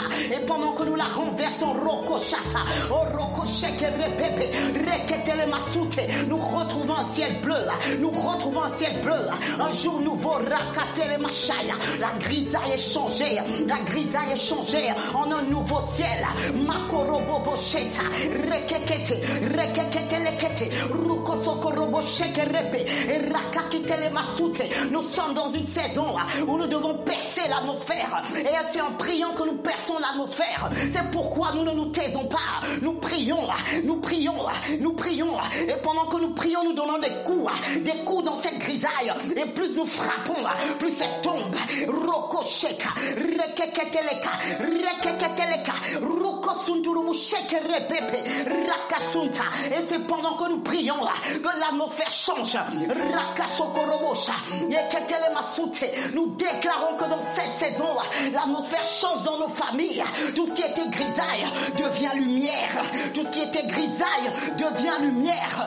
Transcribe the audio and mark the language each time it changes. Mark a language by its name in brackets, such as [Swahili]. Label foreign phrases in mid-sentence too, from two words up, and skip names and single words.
[French] Et pendant que nous la renversons, rokochata. Oh rokoshekerebebe. Reketelema soute. Nous retrouvons un ciel bleu. Nous retrouvons un ciel bleu. Un jour nouveau. Rakatelema chaya. La grisaille est changée. La grisaille est changée en un nouveau ciel. Makorobobo sheta. Rekekete. Rekekete. Rukosokorobo shekerebe. Rakakitele masute. Nous sommes dans une saison où nous devons percer l'atmosphère. Et c'est en priant que nous perçons l'atmosphère. C'est pourquoi nous ne nous taisons pas. Nous prions. Nous prions. Nous prions. Et pendant que nous prions, nous donnons des coups dans cette grisaille. Et plus nous frappons, plus elle tombe. Rokosheka. Rekeketeleka. Rekeketeleka. Rukosunturubu shekerebebe. Rakasunta. Et c'est pendant que nous prions que l'atmosphère change. Rakasokorobo Nous déclarons que dans cette saison, l'atmosphère change dans nos familles. Tout ce qui était grisaille devient lumière. Tout ce qui était grisaille devient lumière.